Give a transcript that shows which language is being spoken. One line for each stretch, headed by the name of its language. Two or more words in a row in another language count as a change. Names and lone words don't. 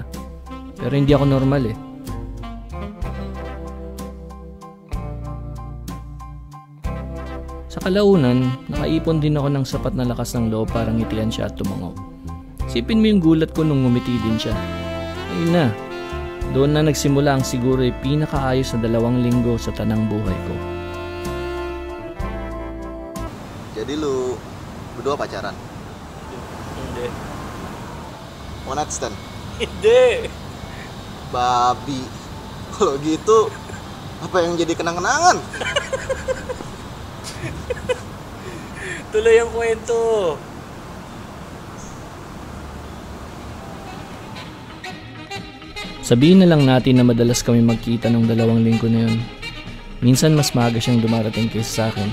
Filipino: Pero hindi ako normal eh. Sa kalaunan, nakaipon din ako ng sapat na lakas ng loob para ngitian siya at tumango. Sipin mo yung gulat ko nung ngumiti din siya. Ayun na. Doon na nagsimula ang siguro ay pinakaayos na 2 linggo sa tanang buhay ko.
Indonesian: Jadi lu berdua pacaran?
Filipino: Hindi.
English: One night stand?
Filipino: Hindi.
Indonesian: Babi. Kalau gitu, apa yang jadi kenang-kenangan?
Filipino: Tuloy ang kwento. Sabihin na lang natin na madalas kami magkita ng 2 linggo na yun. Minsan mas maaga siyang dumarating kaysa sa akin.